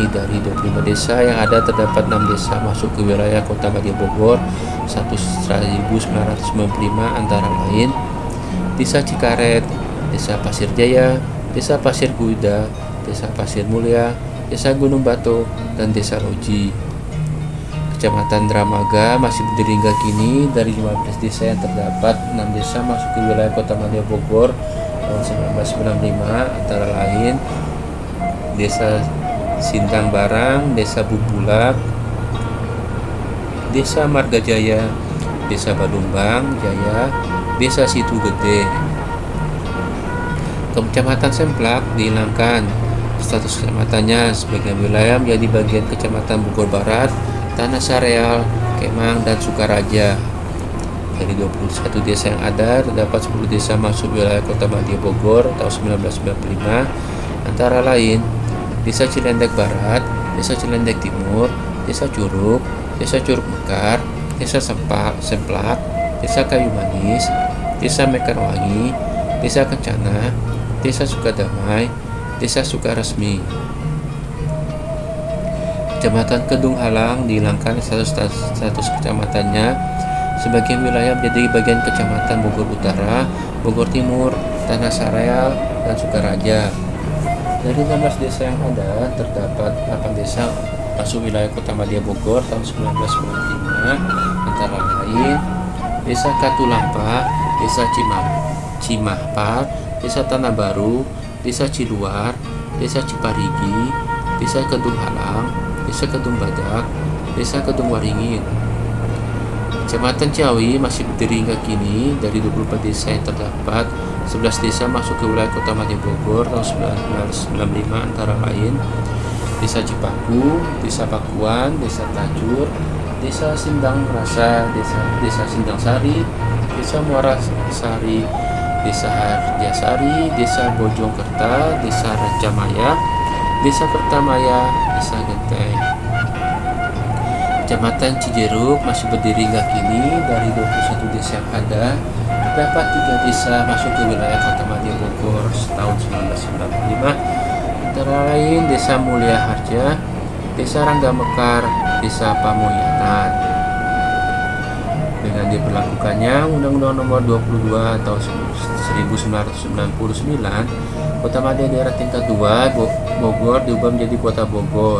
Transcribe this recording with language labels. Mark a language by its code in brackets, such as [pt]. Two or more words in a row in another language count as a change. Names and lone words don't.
[id] Dari 25 desa yang ada, terdapat 6 desa masuk ke wilayah Kota Madya Bogor 1995, antara lain Desa Cikaret, Desa Pasir Jaya, Desa Pasir Kuda, Desa Pasir Mulia, Desa Gunung Batu, dan Desa Loji. Kecamatan Dramaga masih berdiri hingga kini. Dari 15 desa yang terdapat, 6 desa masuk ke wilayah Kota Madya Bogor tahun 1995, antara lain Desa Sintang Barang, Desa Bubulak, Desa Marga Jaya, Desa Badumbang Jaya, Desa Situ Gede. Kecamatan Semplak dihilangkan status kecamatannya, sebagian wilayah menjadi bagian Kecamatan Bogor Barat, Tanah Sareal, Kemang, dan Sukaraja. Dari 21 desa yang ada, terdapat 10 desa masuk wilayah Kota Madya Bogor tahun 1995, antara lain Desa Cilendek Barat, Desa Cilendek Timur, Desa Curug, Desa Curug Mekar, Desa Semplak, Desa Kayu Manis, Desa Mekarwangi, Desa Kencana, Desa Sukadamai, Desa Sukaresmi. Kecamatan Kedung Halang dihilangkan status kecamatannya, sebagian wilayah menjadi bagian Kecamatan Bogor Utara, Bogor Timur, Tanah Sareal, dan Sukaraja. Dari 16 desa yang ada, terdapat 8 desa masuk wilayah Kota Madya Bogor tahun 1995, antara lain Desa Katulampa, Desa Cimahpar, Desa Tanah Baru, Desa Ciluar, Desa Ciparigi, Desa Kedung Halang, Desa Kedung Badak, Desa Kedung Waringin. Kecamatan Ciawi masih berdiri hingga kini. Dari 24 desa yang terdapat, 11 desa masuk ke wilayah Kota Madya Bogor tahun 1995, antara lain Desa Cipaku, Desa Pakuan, Desa Tajur, Desa Sindang Rasa, Desa Sindang Sari, Desa Muara Sari, Desa Harjasari, Desa Bojongkerta, Desa Rancamaya, Desa Kertamaya, Desa Genteng. Kecamatan Cijeruk masih berdiri hingga kini. Dari 21 desa yang ada, terdapat 3 desa masuk ke wilayah Kota Madya Bogor tahun 1995, antara lain Desa Mulia Harja, Desa Rangga Mekar, Desa Pamoyanan. Dengan diberlakukannya Undang-Undang Nomor 22 tahun 1999, Kota Madya Daerah Tingkat 2 Bogor diubah menjadi Kota Bogor.